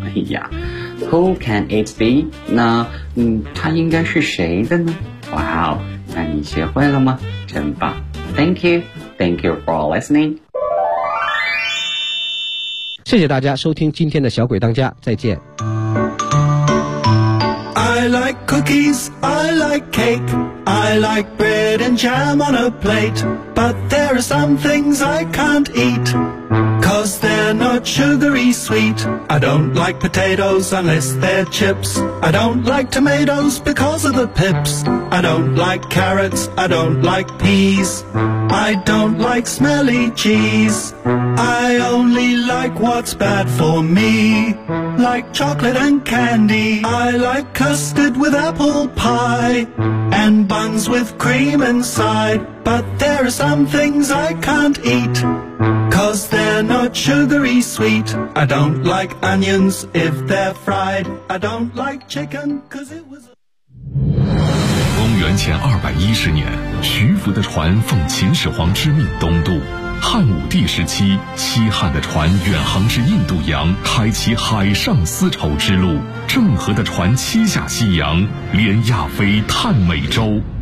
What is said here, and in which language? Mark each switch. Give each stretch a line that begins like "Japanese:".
Chinese: 哎呀，
English: Who can it be?
Chinese: 那它应该是谁的呢？ Wow, 那你学会了吗？真棒。
English: Thank you for listening.
Chinese: 谢谢大家收听今天的小鬼当家，再见。
English: I like cookies, I like cake, I like bread and jam on a plate, but there are some things I can't eat, 'cause they're they're not sugary sweet. I don't like potatoes unless they're chips. I don't like tomatoes because of the pips. I don't like carrots, I don't like peas. I don't like smelly cheese. I only like what's bad for me, like chocolate and candy. I like custard with apple pie and buns with cream inside. But there are some things I can't eat, 'cause they're not sugary sweet. I don't like onions if they're fried. I don't like chicken 'cause it was a...
Chinese: 公元前210年，徐福的船奉秦始皇之命东渡。汉武帝时期，西汉的船远航至印度洋，开启海上丝绸之路。郑和的船七下西洋，连亚非探美洲。